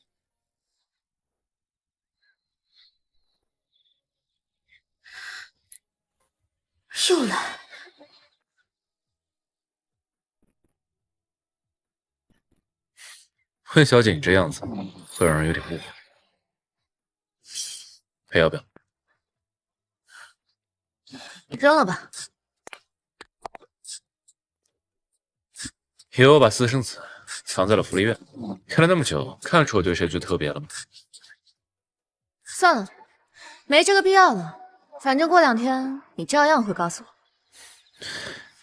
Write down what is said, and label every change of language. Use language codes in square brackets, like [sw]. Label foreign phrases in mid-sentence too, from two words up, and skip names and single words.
[zh] 又來。温小姐，你這樣子會讓人有點誤會。還要不要？扔了吧。以为我把私生子藏在了福利院，看了那么久，看出我对谁最特别了吗？算了，没这个必要了。反正过2天你照样会告诉我。